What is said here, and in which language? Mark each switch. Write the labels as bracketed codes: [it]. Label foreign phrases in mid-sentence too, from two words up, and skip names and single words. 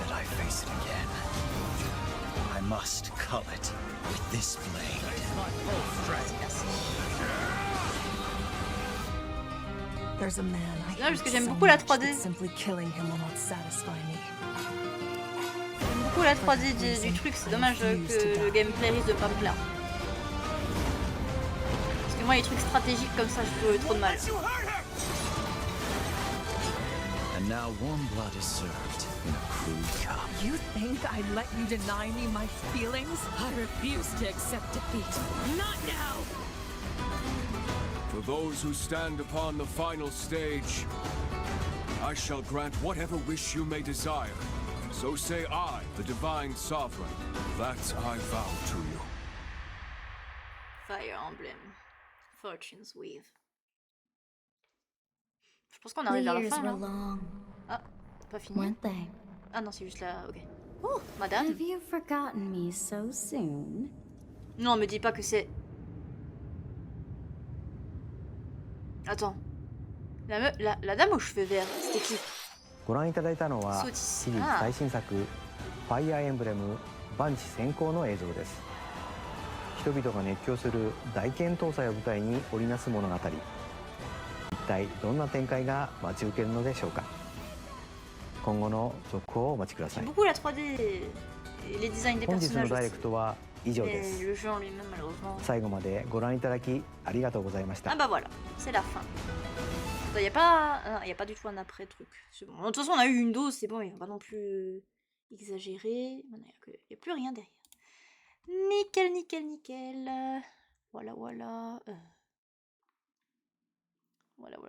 [fr] Non, parce que j'aime beaucoup la 3D. J'aime beaucoup la 3D du truc, c'est dommage que le gameplay risque de pas me plaire. Parce que moi les trucs stratégiques comme ça, je trouve trop de mal. [en] And now warm blood is served in a crude cup. You think I'd let you deny me my feelings? I refuse to accept defeat. Not now! For those who stand upon the final stage, I shall grant whatever wish you may desire. So say I, the Divine Sovereign, that I vow to you. Fire Emblem. Fortune's Weave. [fr] Je pense qu'on arrive vers la fin, là. Ah, pas fini. Ah non, c'est juste là, ok. Oh, madame. [en] Have you forgotten me so soon? [fr] Non, me dis pas que c'est... Attends. La dame aux cheveux verts, c'était qui? [ja] ご覧いただいたのはシリーズ最新作ファイアーエンブレム万地先行の映像です。人々が熱狂する大剣闘祭を舞台に織りなす物語。一体どんな展開が待ち受けるのでしょうか。今後の続報をお待ちください。 [fr] Beaucoup la 3D et les designs des [ja] 本日の [fr] personnages [ja] ダイレ [fr] aussi. [ja] クトは以上で [fr] Mais [ja] す。 [fr] le jeu en lui-même malheureusement. [ja] 最後までご覧いただきありがとうございました。 [fr] Ah bah voilà, c'est la fin. Il n'y a pas, y a pas du tout un après truc. Bon. De toute façon, on a eu une dose, c'est bon, il ne faut pas non plus exagérer. Il n'y a plus rien derrière. Nickel, nickel, nickel. Voilà, voilà. Voilà, voilà.